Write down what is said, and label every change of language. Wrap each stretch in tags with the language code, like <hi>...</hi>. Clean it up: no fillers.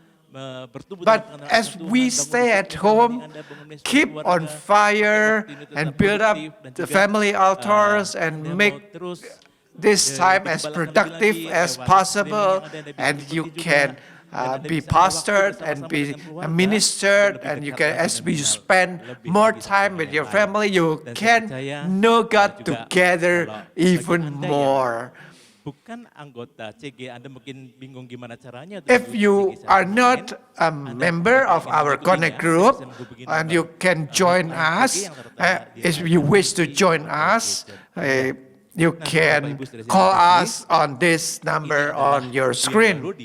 <en>But as we stay at home, keep on fire and build up the family altars and make this time as productive as possible, and you can be pastored and be ministered, and you can, as we spend more time with your family, you can know God together even more.</en> <id>Bukan anggota CG, Anda mungkin bingung gimana caranya.</id> <en>If you are not a member of our Connect group, and you can join us, if you wish to join us, you can call us on this number on your screen.</en>